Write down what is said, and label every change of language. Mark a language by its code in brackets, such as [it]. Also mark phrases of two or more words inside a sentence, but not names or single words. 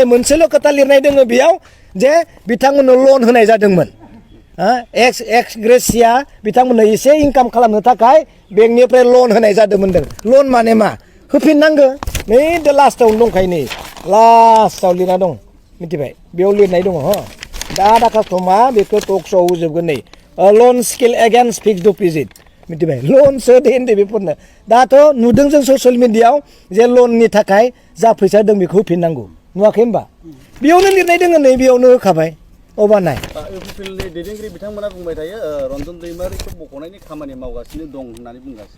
[brx] मोनसेल' खोथा लिरनाय दङ बेयाव जे बिथांमोननो लन होनाय जादोंमोन [en] ex gratia [brx] बिथांमोननो एसे इनकाम खालामनो थाखाय बेंकनिफ्राय लन होनाय जादोंमोन लन माने मा होफिननांगौ नै दा लास्टआवनो दंखायो नै लास्टआव लिरना दं मिथिबाय बेयाव लिरनाय दङ दा कास्टमा बेखौ टक्सआव होजोबगोन नै [en] loan skill against fixed deposit [brx] मिथिबाय ल'नसो होदो NDFB दाथ' नुदों जों [en] social media [brx] जे ल'ननि थाखाय जा फैसा दं बेखौ होफिननांगौ नुवाखै होमबा बेयावनो लिरनाय दोङो नै बेयावनो होखाबाय अबा नाय इउपिपिएलनि दैदेनगिरि बिथांमोना बुंबाय थायो रन्जन दैमारिखौ बख'नायनि खामानि मावगासिनो दं होननानै बुंगासिनो